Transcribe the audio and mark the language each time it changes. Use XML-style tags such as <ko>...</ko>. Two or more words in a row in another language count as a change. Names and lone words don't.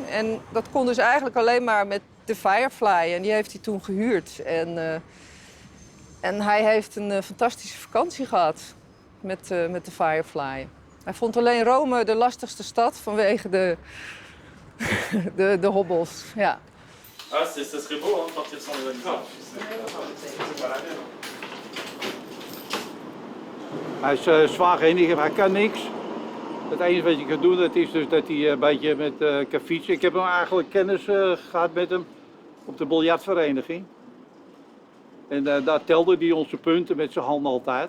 <nl>En dat kon dus eigenlijk alleen maar met de Firefly. En die heeft hij toen gehuurd. En hij heeft een fantastische vakantie gehad met de Firefly. Hij vond alleen Rome de lastigste stad vanwege de hobbels. Ja.</nl> <fr>Ah, ça serait beau, hein, partir sans les animaux.</fr> <nl>Hij is zwaar gehandicapt, hij kan niks. Het enige wat je kan doen, dat is dus dat hij een beetje kan fietsen. Ik heb hem eigenlijk kennis gehad met hem op de biljartvereniging. En daar telde hij onze punten met zijn handen altijd.</nl>